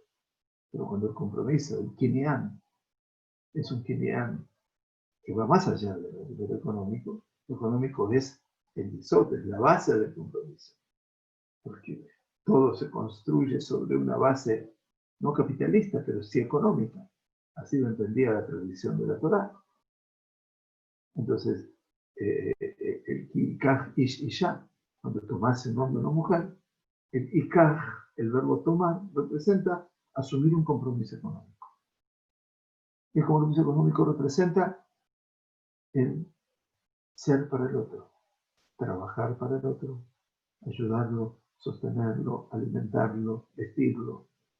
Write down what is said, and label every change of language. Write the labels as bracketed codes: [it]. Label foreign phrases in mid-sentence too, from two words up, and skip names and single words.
[es] Pero cuando el compromiso, el kinyan, es un kinyan que va más allá de lo económico, lo económico es el yesod, es la base del compromiso. Porque todo se construye sobre una base no capitalista, pero sí económica. Así lo entendía la tradición de la Torá. Entonces, el [he] ikaj ish isha, [es] cuando tomás un hombre o una mujer, el ikaj, el verbo tomar, representa asumir un compromiso económico. Y el compromiso económico representa el ser para el otro, trabajar para el otro, ayudarlo, sostenerlo, alimentarlo, vestirlo.